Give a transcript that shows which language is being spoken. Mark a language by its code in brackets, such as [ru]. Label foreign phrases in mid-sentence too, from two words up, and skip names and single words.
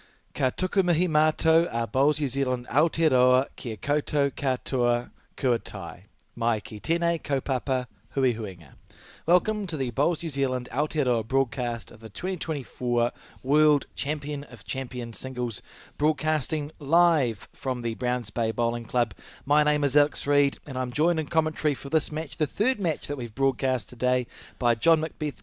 [mi] Ka tuku mihi mātou a Bowls New Zealand Aotearoa kia koutou katoa kua tai. Mai ki tēnei kaupapa hui huinga. [en] Welcome to the Bowls New Zealand Aotearoa broadcast of the 2024 World Champion of Champions Singles, broadcasting live from the Browns Bay Bowling Club. My name is Alex Reid, and I'm joined in commentary for this match, the third match that we've broadcast today, by John Macbeth.